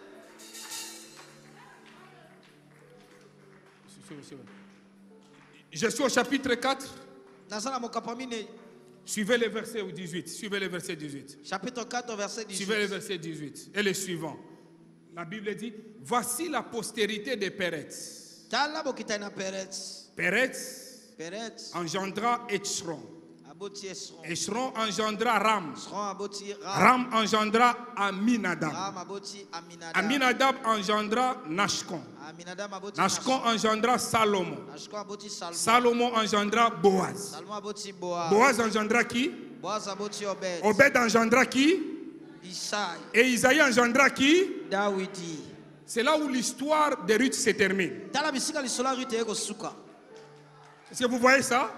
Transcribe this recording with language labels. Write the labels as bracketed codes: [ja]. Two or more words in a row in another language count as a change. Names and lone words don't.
[fr] Je suis au chapitre 4. Suivez le verset 18. Suivez le verset 18. Chapitre 4, verset 18. Suivez le verset 18. Et le suivant. La Bible dit, voici la postérité de Péretz. Péretz engendra Échron. Échron engendra Ram. Ram engendra Aminadab. Aminadab engendra Nashkon. Nashkon engendra Salomon. Salomon engendra Boaz. Boaz engendra qui? Obed engendra qui? Et Isaïe engendra qui? C'est là où l'histoire de Ruth se termine. Est-ce que vous voyez ça?